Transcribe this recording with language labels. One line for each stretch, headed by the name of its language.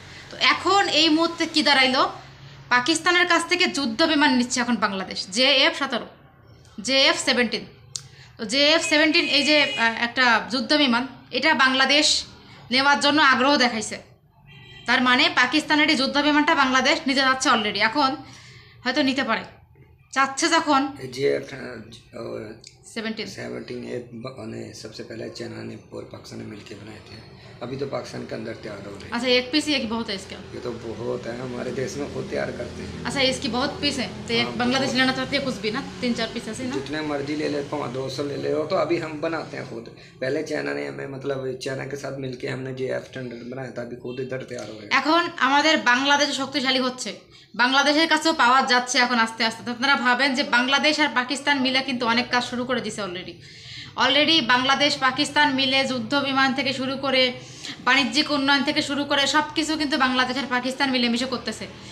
Bangla: তো এখন এই মুহূর্তে কী দাঁড়াইলো, পাকিস্তানের কাছ থেকে যুদ্ধ বিমান নিচ্ছে এখন বাংলাদেশ, JF-17 JF-17। তো JF-17 এই যে একটা যুদ্ধ বিমান, এটা বাংলাদেশ নেওয়ার জন্য আগ্রহ দেখাইছে। তার মানে পাকিস্তানের এই যুদ্ধ বিমানটা বাংলাদেশ নিতে যাচ্ছে অলরেডি, এখন হয়তো নিতে পারে, চাচ্ছে যখন। JF-17
Hindi: सबसे पहले चाइना ने और पाकिस्तान ने मिलकर बनाए थे, अभी तो पाकिस्तान के अंदर तैयार हो रहे हैं। अच्छा, एक पीस ही है कि बहुत है इसका? ये तो बहुत है, हमारे देश में खुद तैयार करते हैं। अच्छा, इसकी बहुत पीस है, तो एक बांग्लादेश लेना चाहती है कुछ भी ना, 3-4 पीस ऐसे ना, जितने मर्जी ले ले, 200 ले ले, तो अभी हम बनाते हैं खुद। पहले चाइना ने हमें, मतलब चाइना के साथ मिलके हमने JF-17 बनाया था, अभी खुद इधर तैयार हो गए।
Bangla: এখন আমাদের বাংলাদেশ শক্তিশালী হচ্ছে, বাংলাদেশের কাছেও পাওয়া যাচ্ছে এখন আস্তে আস্তে। তো আপনারা ভাবেন যে বাংলাদেশ আর পাকিস্তান মিলে কিন্তু অনেক কাজ শুরু করে দিছে অলরেডি বাংলাদেশ পাকিস্তান মিলে যুদ্ধ বিমান থেকে শুরু করে বাণিজ্যিক উন্নয়ন থেকে শুরু করে সব কিছু কিন্তু বাংলাদেশ আর পাকিস্তান মিলেমিশে করতেছে।